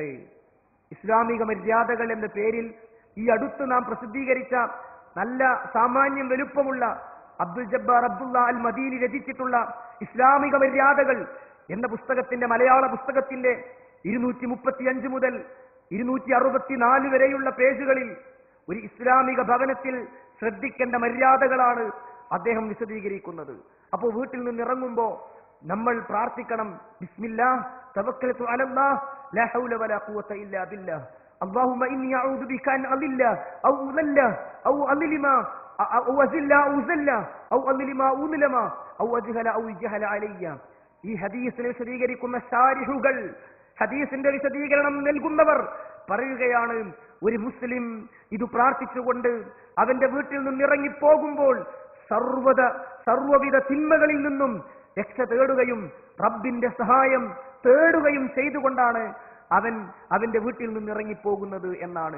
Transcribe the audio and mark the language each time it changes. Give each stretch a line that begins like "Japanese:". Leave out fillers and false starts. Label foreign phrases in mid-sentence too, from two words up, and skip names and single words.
Malayalam: ഇസ്ലാമിക മര്യാദകൾ എന്ന പേരിൽ ഈ അടുത്ത് നാം പ്രസിദ്ധീകരിച്ച നല്ല സാമാന്യം വലുപ്പമുള്ള അബ്ദുൽ ജബ്ബാർ അബ്ദുള്ള അൽ മദീനി രചിച്ചിട്ടുള്ള ഇസ്ലാമിക മര്യാദകൾ എന്ന പുസ്തകത്തിന്റെ മലയാള പുസ്തകത്തിന്റെ 235 മുതൽ 264 വരെയുള്ള പേജുകളിൽ ഒരു ഇസ്ലാമിക ഭവനത്തിൽ ശ്രദ്ധിക്കേണ്ട മര്യാദകളാണ് അദ്ദേഹം വിശദീകരിക്കുന്നത്. അപ്പോൾ വീട്ടിൽ നിന്ന് ഇറങ്ങുമ്പോൾ നമ്മൾ പ്രാർത്ഥിക്കണം,
Arabic: بسم الله توكلت على الله لا حول ولا قوة إلا بالله اللهم إني أعوذ بك أن أضل أو أضل أو أظلم أو أزل أو زل أو أظلم أو أظلم أو أجهل أو يجهل علي.
Malayalam: ഈ ഹദീസിനെ വിശദീകരിക്കുന്ന ശാരിഹുകൾ, ഹദീസിന്റെ വിശദീകരണം നൽകുന്നവർ പറയുകയാണ്, ഒരു മുസ്ലിം ഇത് പ്രാർത്ഥിച്ചുകൊണ്ട് അവന്റെ വീട്ടിൽ നിന്ന് ഇറങ്ങിപ്പോകുമ്പോൾ സർവ്വവിധ തിന്മകളിൽ നിന്നും രക്ഷ തേടുകയും റബ്ബിന്റെ സഹായം തേടുകയും ചെയ്തുകൊണ്ടാണ് അവന്റെ വീട്ടിൽ നിന്ന് ഇറങ്ങിപ്പോകുന്നത് എന്നാണ്.